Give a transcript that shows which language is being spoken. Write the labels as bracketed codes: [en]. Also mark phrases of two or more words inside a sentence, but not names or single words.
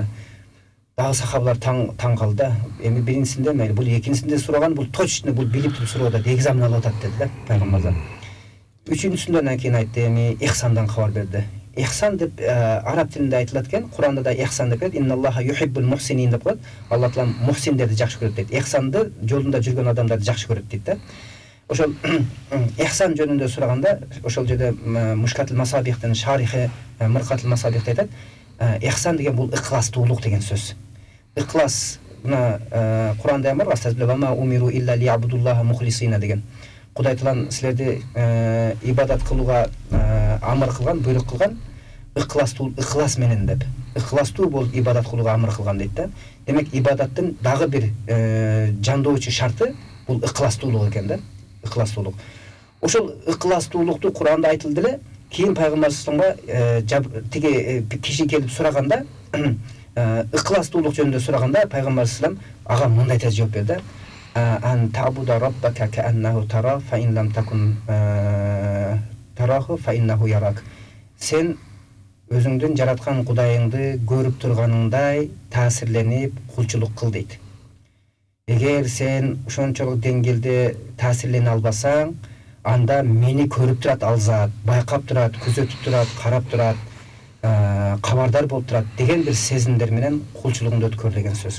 [ky] Дагы сахабалар таң калды. Эми биринчисинде мейли, бул экинчисинде сураган, бул точно бул билип туруп сурап атат, экзамен алып атат деди да пайгамбар. Үчүнчүсүндөн кийин айтты, эми ихсандан кабар берди. ихсан деп араб тилинде айтылат экен. Куранда да ихсан деп келет. [ar] إن الله يحب المحسنين [ky] деп коет. Алла Таала мухсиндерди жакшы көрөт дейт. Ихсанды жолунда жүргөн адамдарды жакшы көрөт дейт да. Ошол ихсан жөнүндө сураганда ошол жерде Мушкатул Масабихтин шарихи Муркатул Масабихте айтат. Ихсан деген бул ыкыластуулук деген сөз. Ыкылас мына Куранда бар, [ar] وما أمروا إلا ليعبدوا الله مخلصين [ky] деген. Кудай Таала силерди ибадат кылууга амыр кылган, буйрук кылган, ыкылас менен деп. Ыкыластуу болуп ибадат кылууга амыр кылган дейт да. Демек ибадаттын дагы бир жандоочу шарты бул ыкыластуулук экен да. Ыкыластуулук. Ошол ыкыластуулукту Куранда айтылды эле. Кийин пайгамбар саллаллаху тиги киши келип сураганда, ыкыластуулук жөнүндө сураганда пайгамбар саллаллаху ага мындай жооп берди. [ar] أن تعبد ربك كأنك تراه فإن لم تكن تراه فإنه يراك. [ky] Сен өзүңдүн жараткан Кудайыңды көрүп турганыңдай таасирленип кулчулук кыл дейт. Эгер сен ошончолук деңгээлде таасирлене албасаң, анда мени көрүп турат ал зат, байкап турат, күзөтүп турат, карап турат, кабардар болуп турат деген бир сезимдер менен кулчулугуңду өткөр деген сөз.